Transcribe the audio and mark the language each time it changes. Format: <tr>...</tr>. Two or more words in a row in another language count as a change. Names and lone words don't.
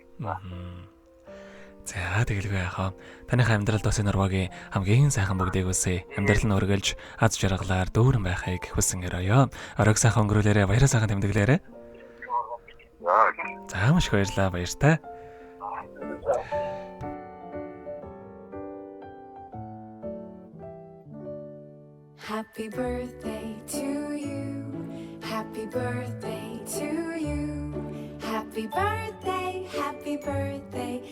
<mn>За тэгэлгүй яхаа. Таныхаа амьдралд бас энэ урвагийн хамгийн сайхан бүгдийг үсэ. Амьдрал нь өргөлж, аз жаргалаар дүүрэн байхыг хүсэн өрөөё. Оройг сайхан өнгөрүүлээрэ, баяраа сайхан тэмдэглээрэ. За маш их баярлалаа, баяртай.</mn> <en>Happy birthday to you. Happy birthday to you. Happy birthday, happy birthday.</en>